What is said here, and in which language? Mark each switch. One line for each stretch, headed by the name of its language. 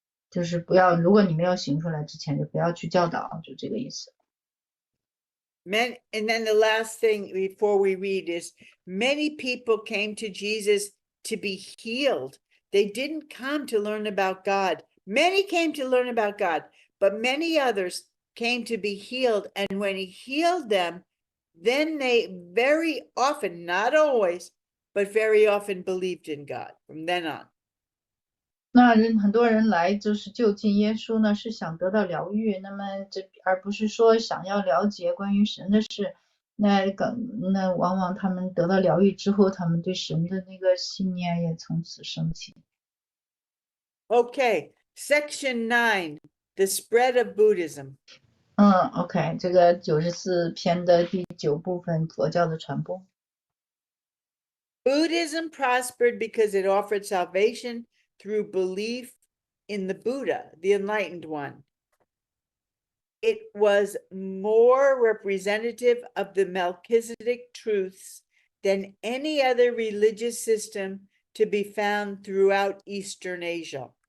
Chinese: 就是不要，如果你没有行出来之前，就不要去教导，就这个意思。
English: And then the last thing before we read is, many people came to Jesus to be healed. They didn't come to learn about God. Many came to learn about God, but many others came to be healed. And when he healed them, then they very often, not always, but very often believed in God from then on.
Chinese: 那很多人来就是就近耶稣呢，是想得到疗愈，那么而不是说想要了解关于神的事。那往往他们得到疗愈之后，他们对神的那个信念也从此升起。
English: Okay, Section 9, the spread of Buddhism.
Chinese: OK， 这个94篇的第9部分，佛教的传播。
English: Buddhism prospered because it offered salvation through belief in the Buddha, the enlightened one. It was more representative of the Melchizedek truths than any other religious system to be found throughout Eastern Asia.